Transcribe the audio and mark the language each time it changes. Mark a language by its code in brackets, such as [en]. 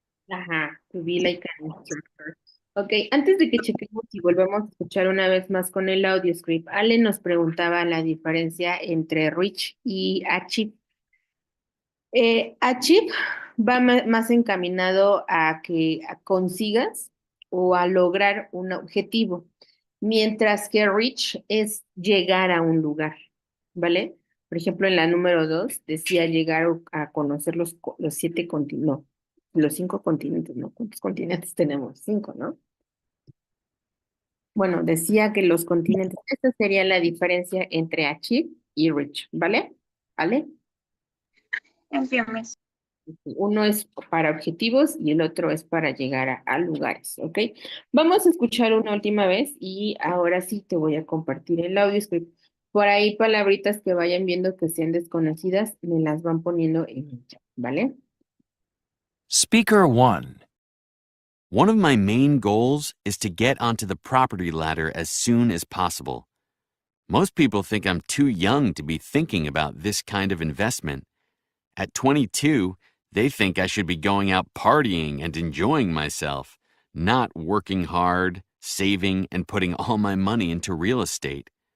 [en] Ajá, to be like an instructor. [es] Ok, antes de que chequemos y volvemos a escuchar una vez más con el audio script, Ale nos preguntaba la diferencia entre reach y achieve. Achieve va más encaminado a que consigas o a lograr un objetivo, mientras que reach es llegar a un lugar, ¿vale? Por ejemplo, en la número 2 decía llegar a conocer los 7 continentes, no, los 5 continentes, ¿no? ¿Cuántos continentes tenemos? 5, ¿no? Bueno, decía que los continentes, esta sería la diferencia entre achieve y reach, ¿vale? ¿Vale? Entiendo. Uno es para objetivos y el otro es para llegar a lugares, ¿ok? Vamos a escuchar una última vez y ahora sí te voy a compartir el audio script. Por ahí palabritas que vayan viendo que sean desconocidas, me las van poniendo en el chat, ¿vale? [en] Speaker 1. One of my main goals is to get onto the property ladder as soon as possible. Most people think I'm too young to be thinking about this kind of investment. At 22, they think I should be going out partying and enjoying myself, not working hard, saving, and putting all my money into real estate.